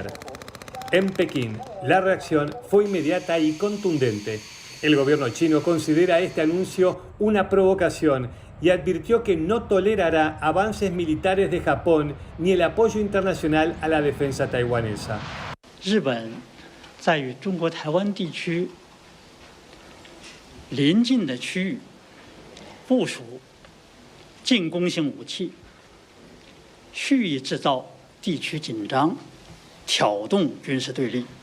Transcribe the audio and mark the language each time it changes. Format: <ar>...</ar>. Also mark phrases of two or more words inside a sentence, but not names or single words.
<es>En Pekín, la reacción fue inmediata y contundente. El gobierno chino considera este anuncio una provocación y advirtió que no tolerará avances militares de Japón ni el apoyo internacional a la defensa taiwanesa.</es> <zh>日本在与中国台湾地区邻近的区域部署进攻性武器，蓄意制造地区紧张，挑动军事对立。</zh>